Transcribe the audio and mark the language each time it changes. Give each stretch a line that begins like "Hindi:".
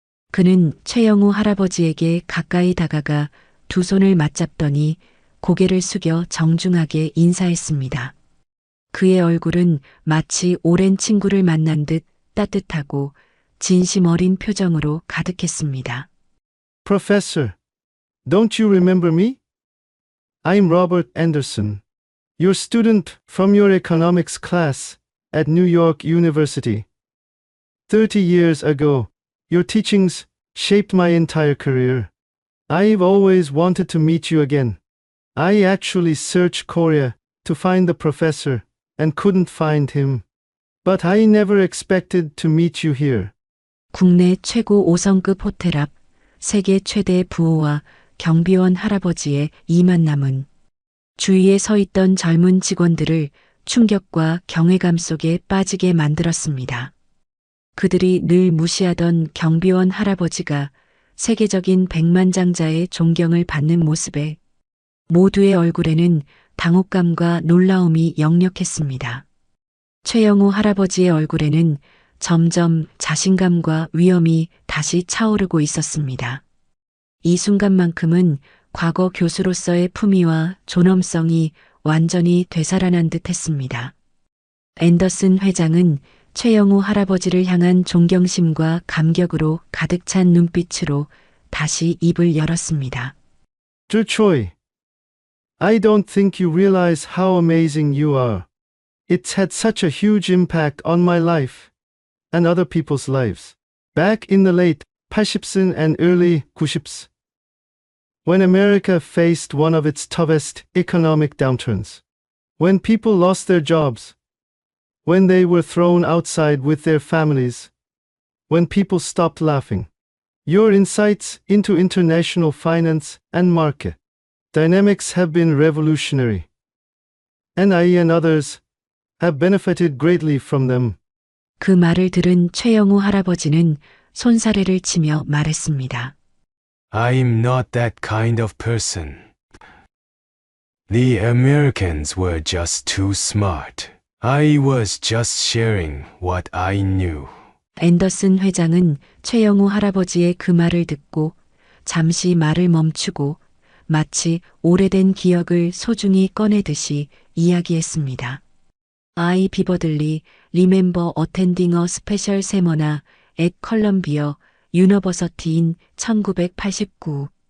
Korean: 그는 최영우 할아버지에게 가까이 다가가 두 손을 맞잡더니 고개를 숙여 정중하게 인사했습니다. 그의 얼굴은 마치 오랜 친구를 만난 듯 따뜻하고 진심 어린 표정으로 가득했습니다.
English: Professor, don't you remember me? I'm Robert Anderson, your student from your economics class at New York University. 30 years ago, your teachings shaped my entire career. I've always wanted to meet you again. I actually searched Korea to find the professor and couldn't find him. But I never expected to meet you here.
Korean: 국내 최고 5성급 호텔 앞 세계 최대 부호와 경비원 할아버지의 이 만남은 주위에 서 있던 젊은 직원들을 충격과 경외감 속에 빠지게 만들었습니다. 그들이 늘 무시하던 경비원 할아버지가 세계적인 백만장자의 존경을 받는 모습에 모두의 얼굴에는 당혹감과 놀라움이 역력했습니다. 최영우 할아버지의 얼굴에는 점점 자신감과 위엄이 다시 차오르고 있었습니다. 이 순간만큼은 과거 교수로서의 품위와 존엄성이 완전히 되살아난 듯 했습니다. 앤더슨 회장은 최영우 할아버지를 향한 존경심과 감격으로 가득 찬 눈빛으로 다시 입을 열었습니다.
English: Dr. Choi, I don't think you realize how amazing you are. It's had such a huge impact on my life and other people's lives. Back in the late 80s and early 90s, when America faced one of its toughest economic downturns, when people lost their jobs, when they were thrown outside with their families, when people stopped laughing, your insights into international finance and market dynamics have been revolutionary, and I and others have benefited greatly from them.
Korean: 그 말을 들은 최영우 할아버지는 손사래를 치며 말했습니다.
English: I'm not that kind of person. The Americans were just too smart. I was just sharing what I knew.
Korean: 앤더슨 회장은 최영우 할아버지의 그 말을 듣고 잠시 말을 멈추고 마치 오래된 기억을 소중히 꺼내듯이 이야기했습니다.
English: I vividly remember attending a special seminar at Columbia University in 1989.